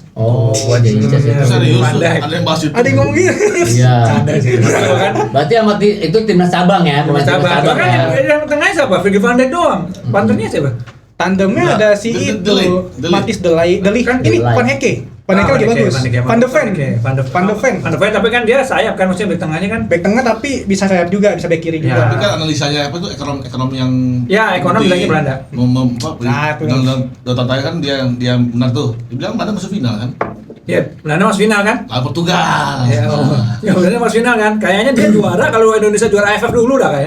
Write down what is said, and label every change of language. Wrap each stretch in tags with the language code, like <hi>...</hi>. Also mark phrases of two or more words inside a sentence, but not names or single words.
<id>Oh, jadi ya. Serius, Pandai. ada yang bahas itu. Ada yang ngomong gitu. Iya. kan? Berarti sama itu timnas cabang ya, pemain timnas Coba cabang kan ya. yang tengahnya siapa? Virgil van Dijk doang. Panternya siapa? Tandemnya Enggak, ada si itu Deli. Matis Deli kan ini Deli. Van Heke. Van Heke lagi bagus. Van de Ven. Van de Ven. Van de Ven tapi kan dia sayap kan maksudnya bek tengahnya kan. Back tengah tapi bisa sayap juga, bisa back kiri Ya. Tapi juga. kan analisanya apa tuh ekonomi yang Ya, ekonomi bilangnya Belanda. Nah, itu. Dalam tanya kan dia benar tuh. Dia bilang Belanda masuk final kan? Ya, Belanda masuk final kan? Lawan Portugal. Ya, ya Belanda masuk final kan? Kayaknya dia juara kalau Indonesia juara AFF dulu dah kayaknya.</id>